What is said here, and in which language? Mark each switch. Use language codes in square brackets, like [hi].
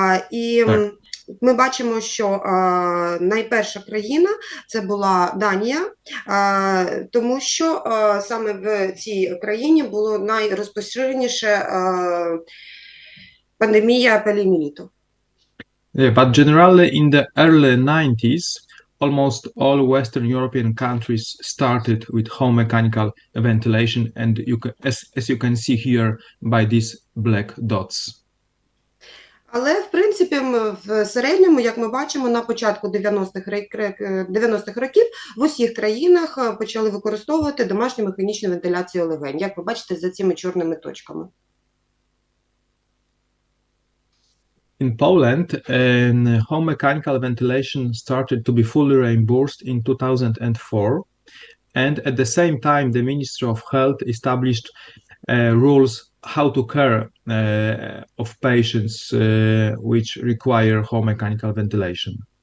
[uk] І ми бачимо, що найперша країна – це була Данія, тому що саме в цій країні було найрозпоширеніше пандемія поліомієліту. [en] Yeah, but generally in the early 90s, almost all Western European countries started with home mechanical ventilation, and as you can see here by these black dots. [uk] Але, в принципі, в середньому, як ми бачимо, на початку 90-х років в усіх країнах почали використовувати домашню механічну вентиляцію легень, як ви бачите за цими чорними точками. [en] In Poland, home mechanical ventilation started to be fully reimbursed in 2004, and at the same time the Ministry of Health established rules how to care of patients which require home mechanical ventilation.